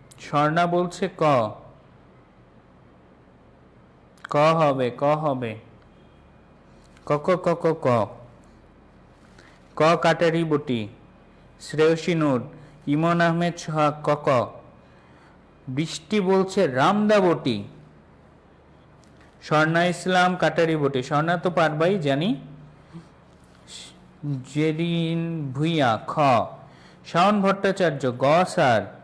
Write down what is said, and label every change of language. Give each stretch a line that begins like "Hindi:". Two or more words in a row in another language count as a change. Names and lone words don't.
Bangla: স্বর্ণা বলছে ক, ক হবে, ক হবে, ক ক ক ক ক, ক কাটারি বটি, শ্রেয়সী নূর, ইমন আহমেদ সোহাগ ক ক। বৃষ্টি বলছে রামদা বটি, স্বর্ণা ইসলাম কাটারি বটি, স্বর্ণা তো পারবাই জানি। জেরিন ভুইয়া খ, শাওন ভট্টাচার্য গ স্যার।